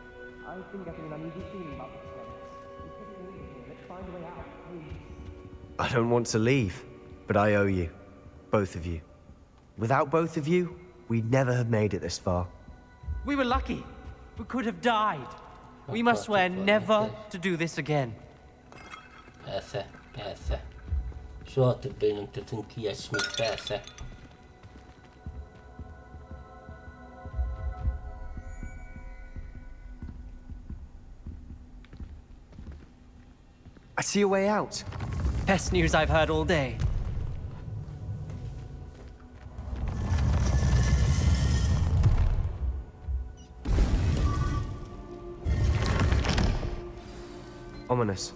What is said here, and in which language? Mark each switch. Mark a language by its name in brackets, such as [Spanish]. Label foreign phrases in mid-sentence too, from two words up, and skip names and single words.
[English] I don't want to leave, but I owe you. Both of you. Without both of you, we'd never have made it this far. We were lucky. We could have died. We must swear never to do this again. [Hungarian] Persze, persze. Soha többé nem tettünk ilyesmit, persze. [English] I see a way out. Best news I've heard all day. Ominous.